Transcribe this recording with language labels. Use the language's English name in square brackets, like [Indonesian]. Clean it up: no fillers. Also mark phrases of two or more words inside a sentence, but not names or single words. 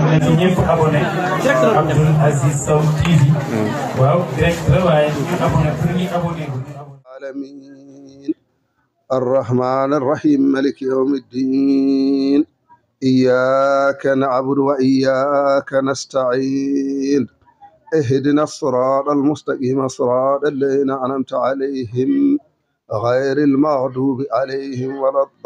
[Wolof] na ci ñëpp abonné Abdoul Aziz Sow TV waaw direct la waaye ñu abonné pour ñu abonné [Arabic] العالمين الرحمن الرحيم مالك يوم الدين إياك نعبد وإياك نستعين اهدنا الصراط المستقيم صراط الذين أنعمت عليهم غير المغضوب عليهم ولا